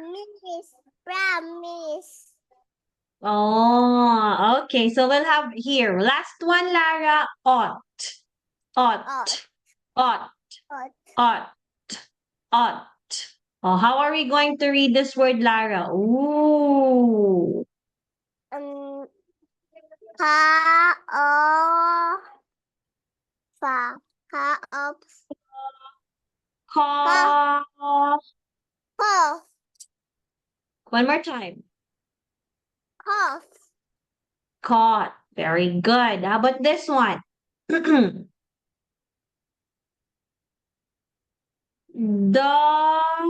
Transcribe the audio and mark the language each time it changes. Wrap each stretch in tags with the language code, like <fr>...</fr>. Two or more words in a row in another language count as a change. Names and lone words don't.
<en>Promise. Promise. Oh, okay. So we'll have here. Last one, Lara. Ought. Ought. Ought. Hot. Ought. Ought. Oh, how are we going to read this word, Lara? Ooh. Ka o fa. Ka of Caw. ho. One more time. Horse. Caught. Very good. How about this one? The</en>